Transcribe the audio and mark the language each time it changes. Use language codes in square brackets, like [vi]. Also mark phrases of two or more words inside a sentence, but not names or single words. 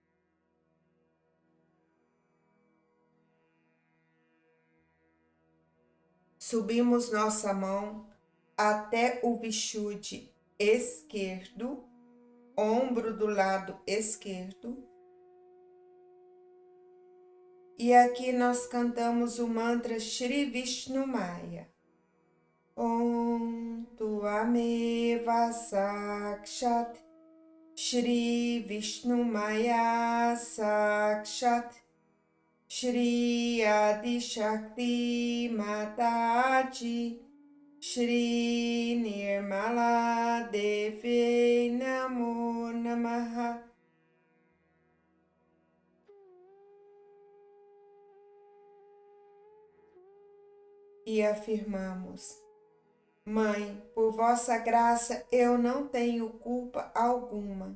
[pt] Subimos nossa mão até o bichude esquerdo, ombro do lado esquerdo. E aqui nós cantamos o mantra Shri Vishnu Maya. [sa] ॐ त्वमेव साक्षात् श्री विष्णु माया साक्षात् श्री आदि शक्ति माताजी श्री निर्मला देवी नमो नमः. [pt] E afirmamos: Mãe, por vossa graça eu não tenho culpa alguma.